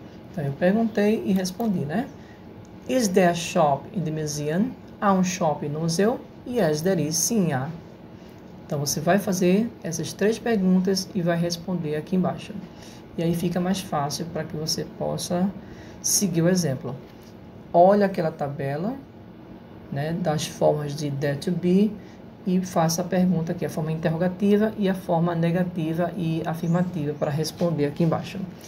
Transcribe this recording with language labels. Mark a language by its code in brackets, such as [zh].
[pt] Então, eu perguntei e respondi, né? [en] Is there a shop in the museum? [pt] Há um shopping no museu? [en] Yes, there is. [pt] Sim, há. Então, você vai fazer essas 3 perguntas e vai responder aqui embaixo. E aí fica mais fácil para que você possa seguir o exemplo. Olha aquela tabela, né, das formas de there to be e faça a pergunta aqui, a forma interrogativa e a forma negativa e afirmativa para responder aqui embaixo.